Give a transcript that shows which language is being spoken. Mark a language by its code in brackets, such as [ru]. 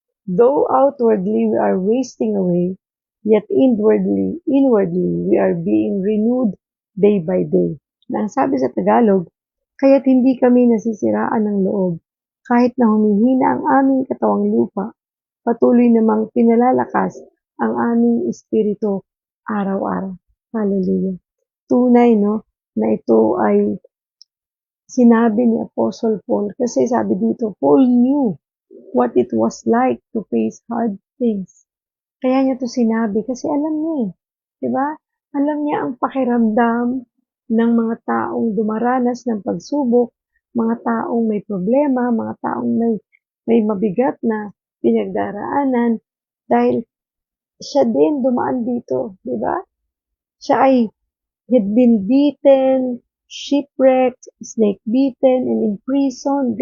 [en] Though outwardly we are wasting away, yet inwardly we are being renewed day by day. [tl] Na ang sabi sa Tagalog, kaya't hindi kami nasisiraan ng loob, kahit na humihina ang aming katawang lupa, patuloy namang pinalalakas ang aming espiritu araw-araw. Hallelujah. Tunay, no, na ito ay sinabi ni Apostle Paul kasi sabi dito, [en] Paul knew what it was like to face hard things. [tl] Kaya niya to sinabi kasi alam niya eh. Diba? Alam niya ang pakiramdam ng mga taong dumaranas ng pagsubok, mga taong may problema, mga taong may mabigat na pinagdaraanan dahil siya din dumaan dito, di ba? Siya ay [en] had been beaten, shipwrecked, snake bitten, and in prison.